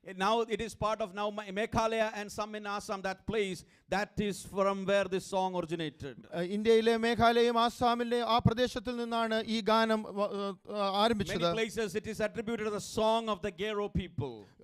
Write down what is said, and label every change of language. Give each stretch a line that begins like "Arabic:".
English: Now it is part of now Meghalaya and some in Assam, that place that is from where this song originated.
Malayalam: ഇന്ത്യയിലെ മേഘാലയയും ആസാമിലെ ആ പ്രദേശത്തിൽ നിന്നാണ് ഈ ഗാനം ആരംഭിച്ചത്.
English: Many places it is attributed as a song of the Garo people.